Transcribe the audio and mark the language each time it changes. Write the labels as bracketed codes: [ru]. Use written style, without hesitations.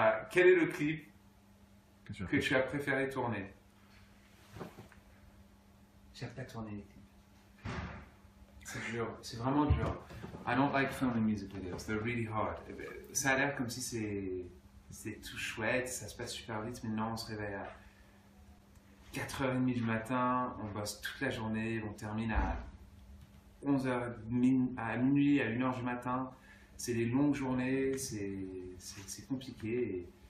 [fr] Quel est le clip que tu as préféré tourner? J'aime pas tourner les clips. C'est dur, c'est vraiment dur. [en] I don't like filming music videos, they're really hard. [fr] Ça a l'air comme si c'est tout chouette, ça se passe super vite, mais non, on se réveille à 4h30 du matin, on bosse toute la journée, on termine à 11h, à minuit, à 1h du matin. C'est des longues journées, c'est compliqué.